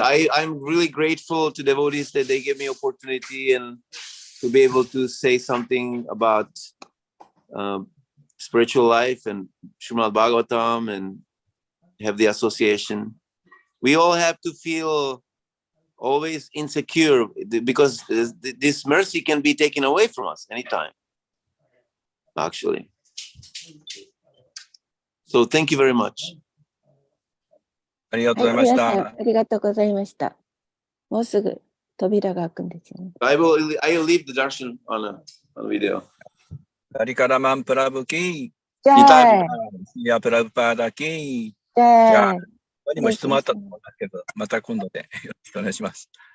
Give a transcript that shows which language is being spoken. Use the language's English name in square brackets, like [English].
[English] I'm really grateful to devotees that they give me opportunity and to be able to say something about spiritual life and Srimad Bhagavatam and have the association. We all have to feel always insecure because this mercy can be taken away from us anytime, actually. So thank you very much. [Japanese] ありがとうございまし皆さんた。ありがとうございました。もうすぐ扉が開くんですよね。 [English] I will leave the darshan on video. [Japanese] ダリカラマンプラブキー、じゃあ、シヤプラブパーダキー。じゃあ、他にも質問あったと思うんですけど、また今度でよろしくお願いします。